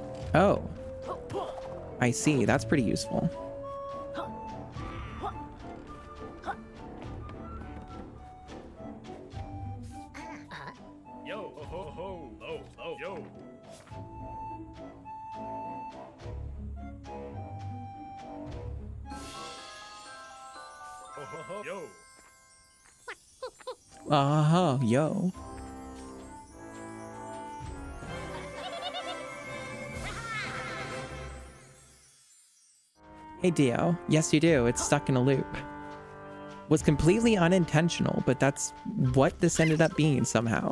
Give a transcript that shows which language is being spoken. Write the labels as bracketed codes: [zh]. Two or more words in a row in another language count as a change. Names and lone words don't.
[en] Oh. I see. That's pretty useful. Yo, ho, ho, ho, ho, ho, yo. Ho, ho, ho, yo. Uh-huh, yo. Hey Dio, yes you do, it's stuck in a loop. Was completely unintentional, but that's what this ended up being somehow.